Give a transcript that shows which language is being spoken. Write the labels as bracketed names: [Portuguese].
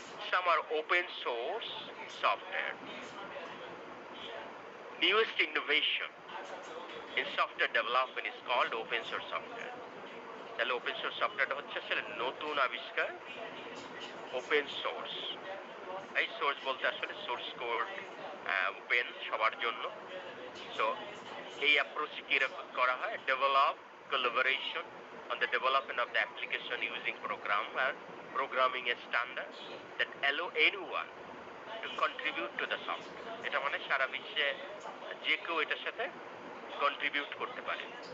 [English] Some are open source software. Newest innovation in software development is called open source software. [Bangla] তাহলে open source সফটওয়্যারটা হচ্ছে আসলে নতুন আবিষ্কার, ওপেন সোর্স। এই সোর্স বলতে আসলে সোর্স কোড ওপেন সবার জন্য। সো এই অ্যাপ্রোচ কিরকম করা হয়, develop [English] collaboration on the development of the application using program or programming a standard that allow anyone to contribute to the software. [Bangla] এটা মানে সারা বিশ্বে যে কেউ এটার সাথে কন্ট্রিবিউট করতে পারে।